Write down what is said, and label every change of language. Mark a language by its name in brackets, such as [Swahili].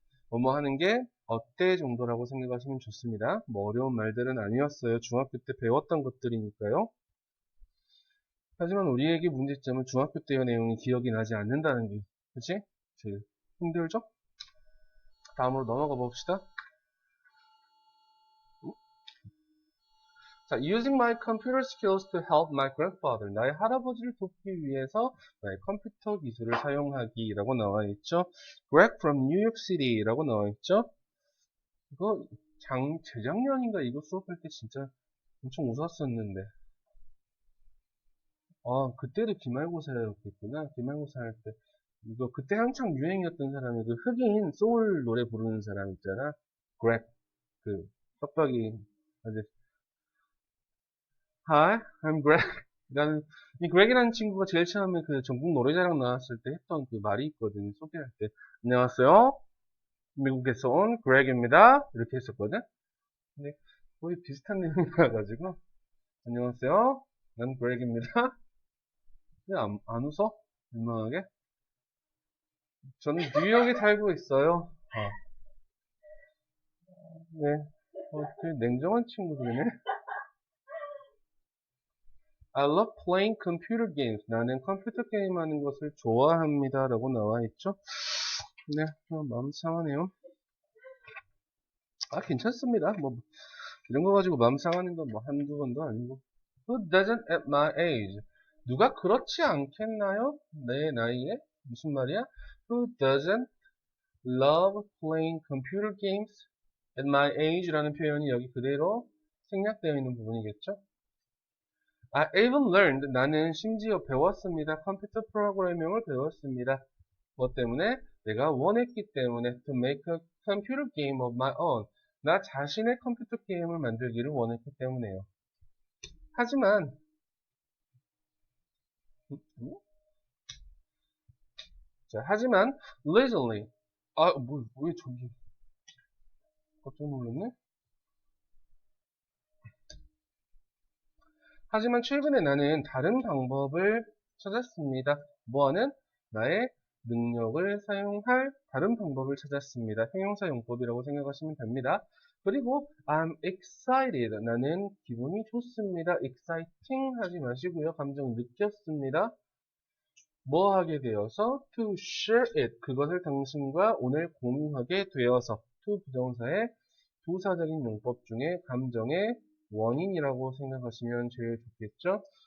[Korean] 뭐뭐 하는 게 어때 정도라고 생각하시면 좋습니다. 뭐 어려운 말들은 아니었어요. 중학교 때 배웠던 것들이니까요. 하지만 우리에게 문제점은 중학교 때의 내용이 기억이 나지 않는다는 게, 그치? 제일 힘들죠? 다음으로 넘어가 봅시다. 자, [English] using my computer skills to help my grandfather. [Korean] 나의 할아버지를 돕기 위해서 나의 컴퓨터 기술을 사용하기라고 나와 있죠. [English] Greg from New York City [Korean] 라고 나와 있죠. 이거 재작년인가 이거 수업할 때 진짜 엄청 웃었었는데. 그때도 기말고사였겠구나. 기말고사 할 때. 이거 그때 한창 유행이었던 사람이 그 흑인 소울 노래 부르는 사람 있잖아. Greg. 그 떡밥이 아주 [English] Hi, I'm Greg. [Korean] 이 Greg이라는 친구가 제일 처음에 그 전국 노래자랑 나왔을 때 했던 그 말이 있거든요. 소개할 때. 안녕하세요. 미국에서 온 Greg입니다. 이렇게 했었거든. 근데 거의 비슷한 내용이 나와가지고. 안녕하세요. 난 Greg입니다. 왜 안 웃어? 민망하게? 저는 뉴욕에 살고 있어요. 네. 되게 냉정한 친구들이네. [English] I love playing computer games. [Korean] 나는 컴퓨터 게임 하는 것을 좋아합니다. 라고 나와 있죠. 네, 마음 상하네요. 괜찮습니다. 뭐, 이런 거 가지고 마음 상하는 건 뭐 한두 번도 아니고. [English] Who doesn't at my age? [Korean] 누가 그렇지 않겠나요? 내 나이에? 무슨 말이야? [English] Who doesn't love playing computer games at my age? [Korean] 라는 표현이 여기 그대로 생략되어 있는 부분이겠죠? [English] I even learned. [Korean] 나는 심지어 배웠습니다. 컴퓨터 프로그래밍을 배웠습니다. 뭐 때문에? 내가 원했기 때문에 [English] to make a computer game of my own. [Korean] 나 자신의 컴퓨터 게임을 만들기를 원했기 때문에요. 하지만 하지만 recently 왜 저기 깜짝 놀랐네? 하지만 최근에 나는 다른 방법을 찾았습니다. 뭐하는? 나의 능력을 사용할 다른 방법을 찾았습니다. 형용사 용법이라고 생각하시면 됩니다. [English] 그리고 I'm excited. [Korean] 나는 기분이 좋습니다. exciting 하지 마시고요. 감정 느꼈습니다. 뭐 하게 되어서 [English] to share it. [Korean] 그것을 당신과 오늘 공유하게 되어서 to 부정사의 부사적인 용법 중에 감정의 원인이라고 생각하시면 제일 좋겠죠.